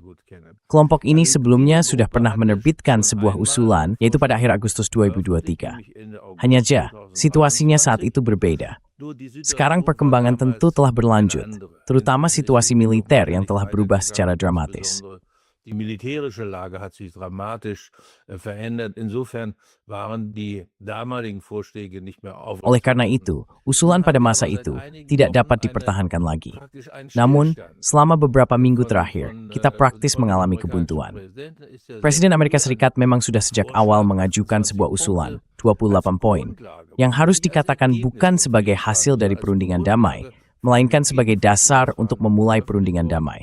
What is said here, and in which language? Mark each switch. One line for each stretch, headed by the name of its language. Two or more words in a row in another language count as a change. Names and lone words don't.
Indonesian: Kelompok ini sebelumnya sudah pernah menerbitkan sebuah usulan, yaitu pada akhir Agustus 2023. Hanya saja, situasinya saat itu berbeda. Sekarang perkembangan tentu telah berlanjut, terutama situasi militer yang telah berubah secara dramatis.
German: Die militärische Lage hat sich dramatisch verändert. Insofern waren die damaligen Vorschläge nicht mehr auf.
Indonesian: Oleh karena itu, usulan pada masa itu tidak dapat dipertahankan lagi. Namun, selama beberapa minggu terakhir, kita praktis mengalami kebuntuan. Presiden Amerika Serikat memang sudah sejak awal mengajukan sebuah usulan, 28 poin, yang harus dikatakan bukan sebagai hasil dari perundingan damai, melainkan sebagai dasar untuk memulai perundingan damai.